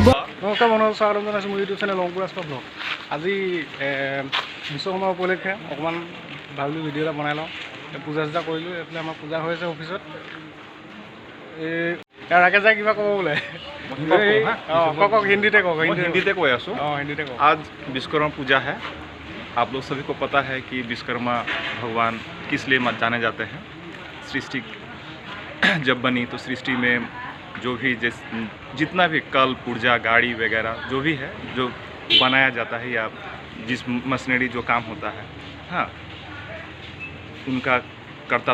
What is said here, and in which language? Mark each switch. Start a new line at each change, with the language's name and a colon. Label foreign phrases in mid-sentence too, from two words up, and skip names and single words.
Assamese: নমস্কাৰ বন্ধু স্বাগতম জনাইছোঁ মোৰ
English: YouTube channel
Assamese: অংকুৰ ৰাজপা ব্লগ আজি বিশ্বকৰ্মা উপলক্ষে অকণমান ভাবিলোঁ ভিডিঅ' এটা বনাই লওঁ পূজা চূজা কৰিলোঁ এইফালে আমাৰ পূজা হৈ আছে অফিচত ৰাকেশ যায় কিবা ক'ব বোলে কওক হিন্দীতে কওক
Hindi: हिंदी को आसो
Assamese: অঁ হিন্দীতে কওক
Hindi: आज विश्वकर्मा पूजा है आप लोग सभी को पता है कि विश्वकर्मा भगवान किस लिए जाने जाते हैं सृष्टि जब बनी तो सृष्टि में जो भी जितना भी कल पुर्जा गाड़ी वगैरह जो भी है जो बनाया जाता है या जिस मशीनरी जो काम होता है हाँ उनका करता